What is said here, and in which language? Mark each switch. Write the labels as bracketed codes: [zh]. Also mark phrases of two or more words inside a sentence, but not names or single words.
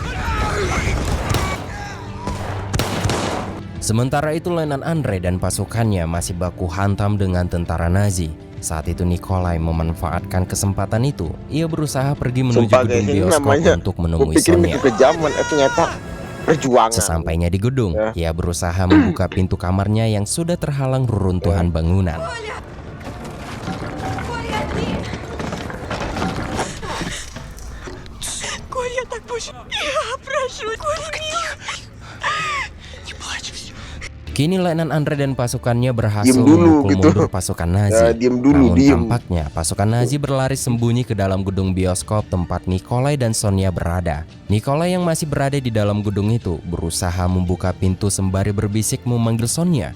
[id] Sementara itu Letnan Andre dan pasukannya masih baku hantam dengan tentara Nazi. Saat itu Nikolai memanfaatkan kesempatan itu. Ia berusaha pergi menuju Sumpah gedung guys, ini bioskop namanya untuk gue menemui pikir ini Sonia. kekejaman, ternyata perjuangan. Sesampainya di gedung, Ya. ia berusaha membuka pintu kamarnya yang sudah terhalang reruntuhan bangunan. [ru] Коля, так больше... Я прошу, Коля, милый. Не плачь. [id] Kini Letnan Andre dan pasukannya berhasil Diem dulu, memukul gitu. mundur pasukan Nazi. Ya, diem dulu, Namun diem. tampaknya pasukan Nazi berlari sembunyi ke dalam gedung bioskop tempat Nikolai dan Sonia berada. Nikolai yang masih berada di dalam gedung itu berusaha membuka pintu sembari berbisik memanggil Sonia.